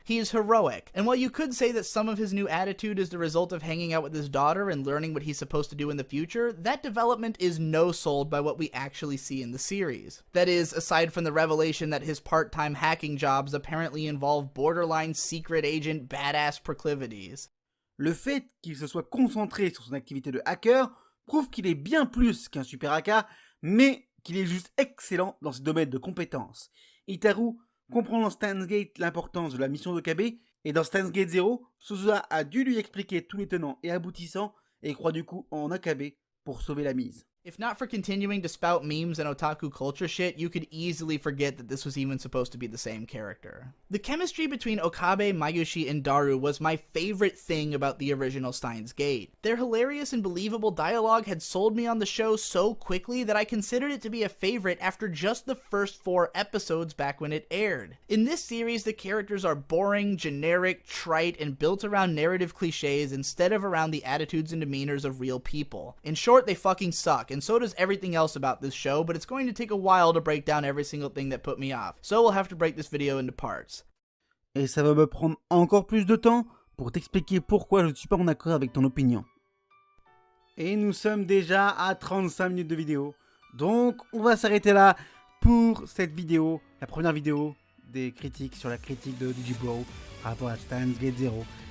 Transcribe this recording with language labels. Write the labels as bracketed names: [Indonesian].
[English] He is heroic, and while you could say that some of his new attitude is the result of hanging out with his daughter and learning what he's supposed to do in the future, that development is no sold by what we actually see in the series. That is, aside from the revelation that his part-time hacking jobs apparently involve borderline secret agent badass proclivities. [French] Le fait qu'il se soit concentré sur son activité de hacker prouve qu'il est bien plus qu'un super hacker, mais qu'il est juste excellent dans ses domaines de compétences. Itaru comprend dans Steins Gate l'importance de la mission d'Okabe, et dans Steins Gate 0, Suzuha a dû lui expliquer tous les tenants et aboutissants, et croit du coup en Okabe pour sauver la mise. [English] If not for continuing to spout memes and otaku culture shit, you could easily forget that this was even supposed to be the same character. The chemistry between Okabe, Mayushi, and Daru was my favorite thing about the original Steins Gate. Their hilarious and believable dialogue had sold me on the show so quickly that I considered it to be a favorite after just the first 4 episodes back when it aired. In this series, the characters are boring, generic, trite, and built around narrative cliches instead of around the attitudes and demeanors of real people. In short, they fucking suck, and so does everything else about this show, but it's going to take a while to break down every single thing that put me off, so we'll have to break this video into parts. [French] Et ça va me prendre encore plus de temps pour t'expliquer pourquoi je ne suis pas en accord avec ton opinion. Et nous sommes déjà à 35 minutes de vidéo, donc on va s'arrêter là pour cette vidéo, la première vidéo des critiques sur la critique de Digibro par rapport à Steins Gate 0.